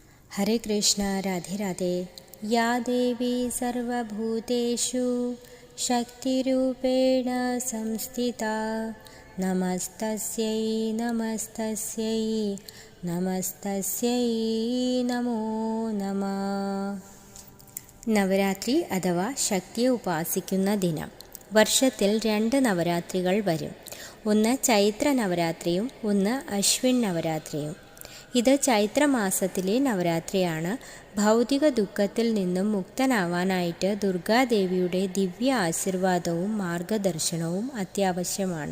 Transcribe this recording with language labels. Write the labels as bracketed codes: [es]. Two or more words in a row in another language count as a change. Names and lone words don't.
[sa] हरे कृष्ण राधे राधे। या देवी सर्वभूतेषु शक्तिरूपेण संस्थिता नमस्तस्यै नमस्तस्यै नमस्तस्यै नमो नमः. [ml] നവരാത്രി അഥവാ ശക്തിയെ ഉപാസിക്കുന്ന ദിനം. വർഷത്തിൽ 2 നവരാത്രികൾ വരും. ഒന്ന് ചൈത്ര നവരാത്രിയും ഒന്ന് അശ്വിൻ നവരാത്രിയും. ഇത് ചൈത്രമാസത്തിലെ നവരാത്രിയാണ്. ഭൗതിക ദുഃഖത്തിൽ നിന്നും മുക്തനാവാനായിട്ട് ദുർഗാദേവിയുടെ ദിവ്യ ആശീർവാദവും മാർഗദർശനവും അത്യാവശ്യമാണ്.